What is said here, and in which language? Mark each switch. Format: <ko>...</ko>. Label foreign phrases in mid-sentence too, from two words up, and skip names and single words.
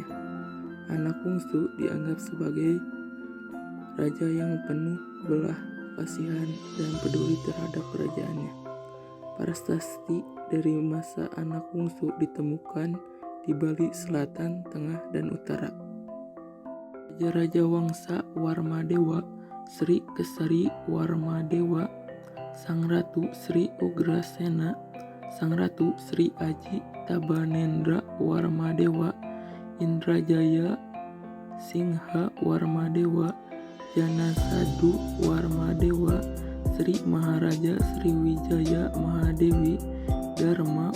<id>Anak bungsu dianggap sebagai raja yang penuh belah kasihan dan peduli terhadap kerajaannya. Prasasti dari masa anak bungsu ditemukan di Bali Selatan, Tengah, dan Utara. Raja-raja Wangsa Warmadewa. Sri Kesari Warmadewa Sang Ratu Sri Ugrasena, Sang Ratu Sri Aji Tabanendra Warmadewa, Indrajaya Singha Warmadewa, Janasadu Warmadewa, Sri Maharaja Sriwijaya Mahadewi, Dharma</id>